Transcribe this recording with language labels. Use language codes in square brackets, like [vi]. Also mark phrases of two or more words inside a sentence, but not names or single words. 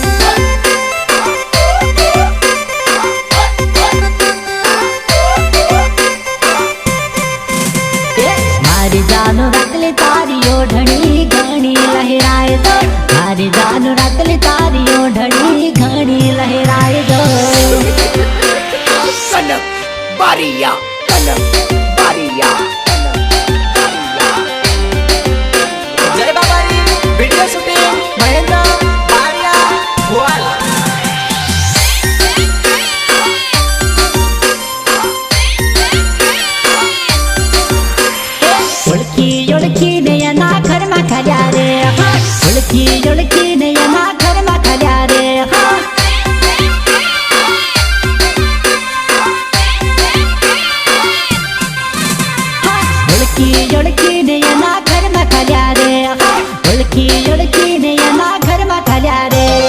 [gu] મારી જાનું રાતલી તારી ઓઢણી ઘણી લહેરાય દો મારી જાનું રાતલી તારી ઓઢણી ઘણી લહેરાય દો [hi] कनक बारिया कनक बारिया जय बाबारी [en] video shooting [hi] महेंद्र बारिया भोवाल [gu] ઓળખી ઓળખીને એના ઘરમાં ખર્યા રે ઓળખી ઓળખીને એના ઘરમાં ખર્યા રે ઓળખી ઓળખીને એના ઘરમાં ખર્યા રે ઓળખી ઓળખીને એના ઘરમાં ખર્યા રે